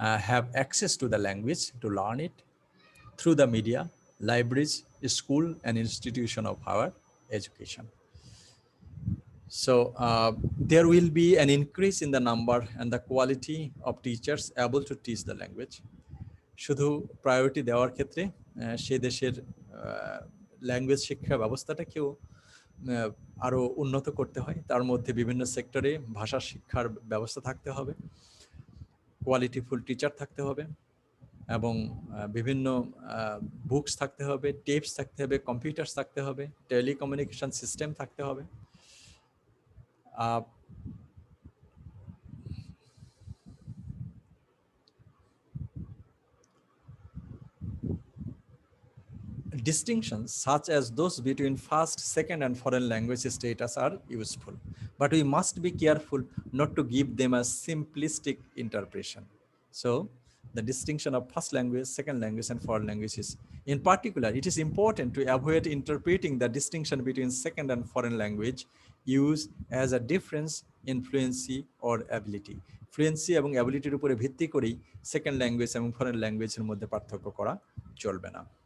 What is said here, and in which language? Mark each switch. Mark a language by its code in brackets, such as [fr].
[en] have access to the language to learn it through the media, libraries, school, and institution of higher education. So there will be an increase in the number and the quality of teachers able to teach the language. [bn] শুধু priority দেওয়ার ক্ষেত্রে সে দেশের language শিক্ষা ব্যবস্থাটাকেও আরও উন্নত করতে হয়। তার মধ্যে বিভিন্ন সেক্টরে ভাষা শিক্ষার ব্যবস্থা থাকতে হবে, কোয়ালিটিফুল টিচার থাকতে হবে, এবং বিভিন্ন বুকস থাকতে হবে, টেপস থাকতে হবে, কম্পিউটার্স থাকতে হবে, টেলিকমিউনিকেশন সিস্টেম থাকতে হবে। [en] Distinctions such as those between first, second, and foreign language status are useful, but we must be careful not to give them a simplistic interpretation. So, the distinction of first language, second language, and foreign languages. In particular, it is important to avoid interpreting the distinction between second and foreign language use as a difference in fluency or ability. [bn] Fluency এবং অ্যাবিলিটির উপরে ভিত্তি করেই second language এবং foreign ল্যাঙ্গুয়েজের মধ্যে পার্থক্য করা চলবে না।